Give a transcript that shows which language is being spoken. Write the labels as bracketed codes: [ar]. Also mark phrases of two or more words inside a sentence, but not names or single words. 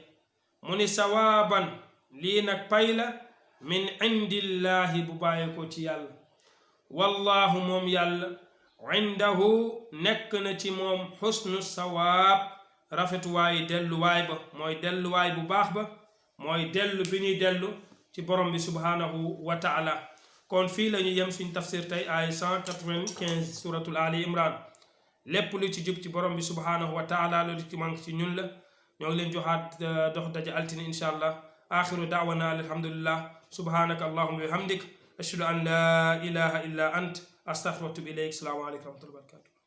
[wo] mu ni sawaaban lii nag pay la min indillahi bu bàyyee ko ci yàlla, wallahu moom yàlla indahu nekk na ci moom [ar] حسن الثواب, [wo] rafetuwaay delluwaay ba, mooy delluwaay bu baax ba, mooy dellu bi ñuy dellu ci borom bi [ar] سبحانه وتعالى. [wo] kon fii la ñu yem suñ tafsir tey ay 195 suratul ali imran. lépp lu ci jub ci borom bi [ar] سبحانه وتعالى, [wo] lu ci manque ci ñun la. ñoo ngi leen joxaat dox daje altine [ar] إن شاء الله. آخر دعوانا الحمد لله سبحانك اللهم وبحمدك أشهد أن لا إله إلا أنت أستغفرك وأتوب إليك. السلام عليكم ورحمة الله وبركاته.